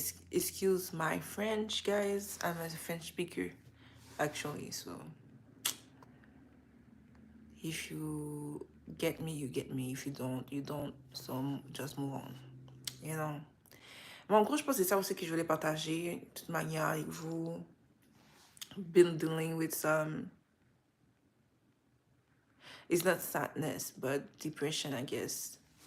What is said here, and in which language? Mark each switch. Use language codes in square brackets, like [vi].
[en] Excuse my French, guys. I'm a French speaker, actually. So, if you get me, you get me. If you don't, you don't. So, just move on. You know. [fr] Mais en gros, je pense que c'est ça aussi que je voulais partager, de toute manière, avec vous. [en] Been dealing with some, it's not sadness, but depression, I guess.